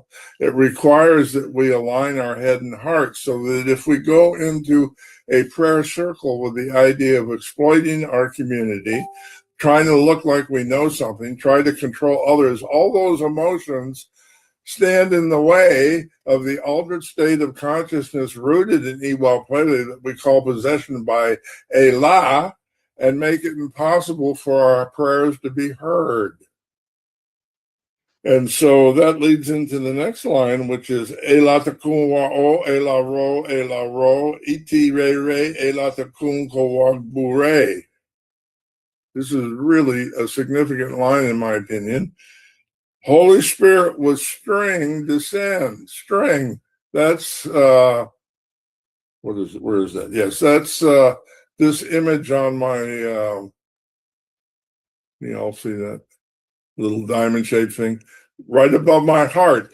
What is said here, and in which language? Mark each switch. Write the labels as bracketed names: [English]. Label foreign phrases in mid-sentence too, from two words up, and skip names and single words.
[English] It requires that we align our head and heart so that if we go into a prayer circle with the idea of exploiting our community, trying to look like we know something, try to control others, all those emotions stand in the way of the altered state of consciousness rooted in Iwa Plele that we call possession by Ela, and make it impossible for our prayers to be heard. And so that leads into the next line, which is [Yoruba] Ela takun wa o, Ela ro, iti re re, Ela takun ko wa bure. [English] This is really a significant line, in my opinion. Holy Spirit with string descend. String. That's what is it? Where is that? Yes, that's this image on my you all see that little diamond shaped thing right above my heart.